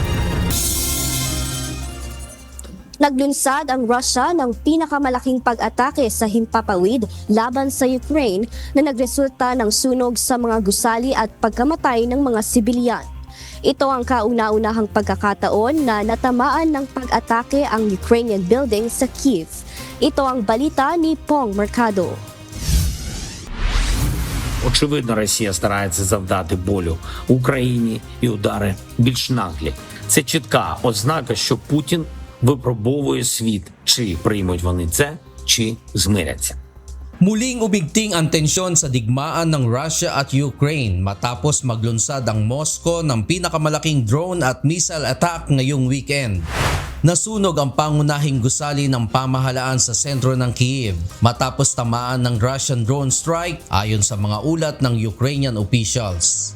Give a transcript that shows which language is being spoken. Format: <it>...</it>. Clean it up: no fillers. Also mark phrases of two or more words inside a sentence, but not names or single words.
<tl>Naglunsad ang Russia ng pinakamalaking pag-atake sa himpapawid laban sa Ukraine na nagresulta ng sunog sa mga gusali at pagkamatay ng mga sibilyan. Ito ang kauna-unahang pagkakataon na natamaan ng pag-atake ang</tl> <en>Ukrainian building</en> <tl>sa Kyiv. Ito ang balita ni Pong Mercado.</tl> <uk>Очевидно, Росія старається завдати болю Україні і удари більш наглі. Це чітка ознака, що Путін випробовує світ, чи приймуть вони це, чи змиряться.</uk> <tl>Muling ubigting ang tensyon sa digmaan ng Russia at Ukraine matapos maglunsad ang Moscow ng pinakamalaking drone at</tl> <en>missile attack</en> <tl>ngayong weekend. Nasunog ang pangunahing gusali ng pamahalaan sa sentro ng Kyiv matapos tamaan ng</tl> <en>Russian drone strike</en> <tl>ayon sa mga ulat ng</tl> <en>Ukrainian officials.</en>